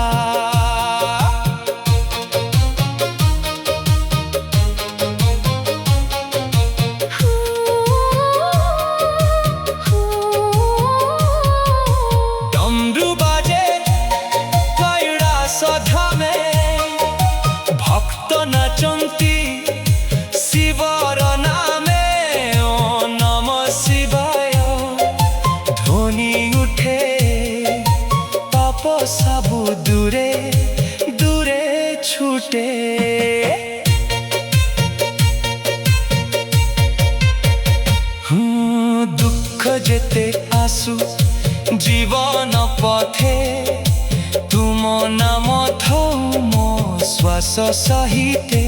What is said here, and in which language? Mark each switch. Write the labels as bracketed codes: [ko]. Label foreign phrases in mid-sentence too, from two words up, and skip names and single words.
[or] ଡମରୁ ବାଜେ କୈଳାସ ଧାମେ, ଭକ୍ତ ନାଚନ୍ତି ଶିବର ନାମେ। [sa] ओ नमः शिवाय [or] ଧ୍ୱନି ଉଠେ, ପାପ ସବୁ ଦୂରେ ଦୂରେ ଛୁଟେ। ଦୁଖ ଯେତେ ଆସୁ ଜୀବନ ପଥେ, ତୁମ ନାମ ଥମୋ ଶ୍ୱାସ ସହିତେ।